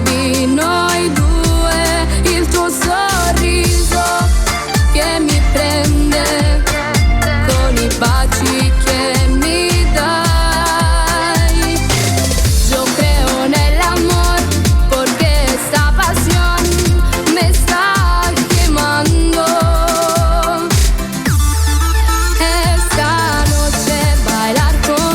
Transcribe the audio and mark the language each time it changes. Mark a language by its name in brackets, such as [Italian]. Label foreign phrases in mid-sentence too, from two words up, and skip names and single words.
[Italian] di noi due, il tuo sorriso che mi prende con i baci che mi dai. [Spanish] Yo creo en el amor porque esta pasión me está quemando. Esta noche bailar